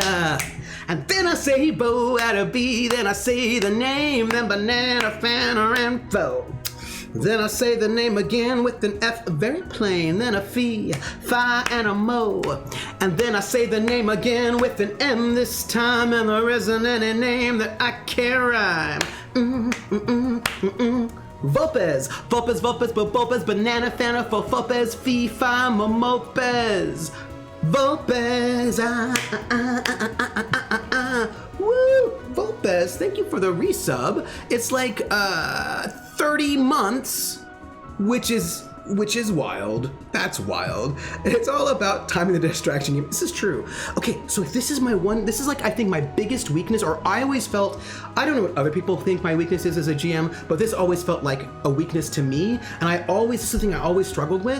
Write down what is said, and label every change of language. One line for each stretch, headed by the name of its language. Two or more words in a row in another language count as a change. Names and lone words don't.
English: And then I say bow out of B, then I say the name, then banana, fan, or info. Then I say the name again with an F, very plain, then a fee, fi, and a mo. And then I say the name again with an M this time, and there isn't any name that I can rhyme. Vopez, Vopez, Vopez, Vopez, banana, fana, fopez, fee, fi, momopez. Vopez, woo, Vopez, thank you for the resub. It's like 30 months, which is wild. That's wild. It's all about timing the distraction. This is true. Okay, so this is like, I think my biggest weakness, or I always felt, I don't know what other people think my weakness is as a GM, but this always felt like a weakness to me, and this is something I always struggled with.